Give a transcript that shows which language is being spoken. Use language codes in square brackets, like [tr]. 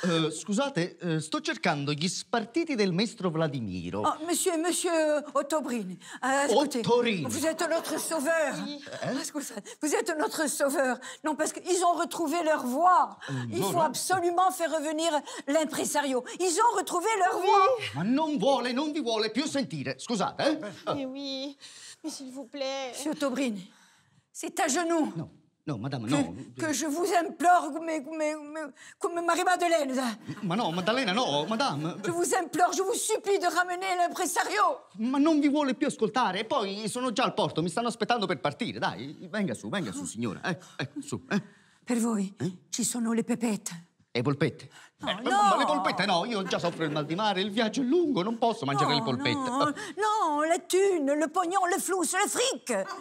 [it] Scusate, sto cercando gli spartiti del maestro Vladimiro. [fr] Oh, monsieur Ottobrini, écoutez, Ottorino. vous êtes notre sauveur. Excusez, vous êtes notre sauveur. Non, parce qu'ils ont retrouvé leur voix. Il faut absolument faire revenir l'impresario. Ils ont retrouvé leur voix. [it] Ma non vi vuole più sentire. Scusate, [fr] Mais oui, mais s'il vous plaît. Monsieur Ottobrini, c'est à genoux [it] No, madame, no. [fr] que je vous implore, comme Marie-Madeleine. [it] Ma no, Maddalena, no, madame. [fr] Je vous implore, je vous supplie de ramener l'impresario. [it] Ma non vi vuole più ascoltare. E poi sono già al porto, mi stanno aspettando per partire. Dai, venga su, signora. Ecco, su. Per voi ci sono le pepette. E polpette? No. Ma le polpette no, io già soffro il mal di mare, il viaggio è lungo, non posso mangiare le polpette. [fr] No, le thunes, le pognon, le flous, le fric.